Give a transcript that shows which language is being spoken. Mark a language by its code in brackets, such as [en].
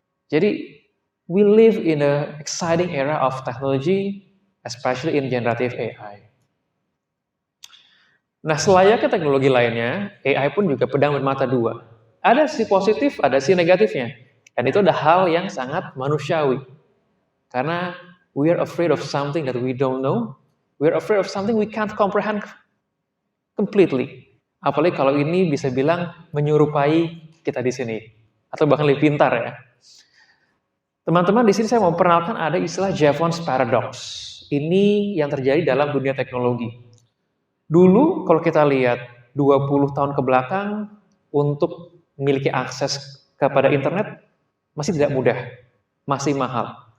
[id] Jadi, [en] we live in an exciting era of technology, especially in generative AI. [id] Nah, selayaknya teknologi lainnya, AI pun juga pedang bermata dua. Ada sisi positif, ada sisi negatifnya. Dan itu ada hal yang sangat manusiawi. Karena [en] we are afraid of something that we don't know. We are afraid of something we can't comprehend completely. [id] Apalagi kalau ini bisa bilang menyerupai kita di sini. Atau bahkan lebih pintar ya. Teman-teman, di sini saya mau perkenalkan ada istilah Jevons Paradox. Ini yang terjadi dalam dunia teknologi. Dulu kalau kita lihat 20 tahun ke belakang untuk memiliki akses kepada internet masih tidak mudah, masih mahal.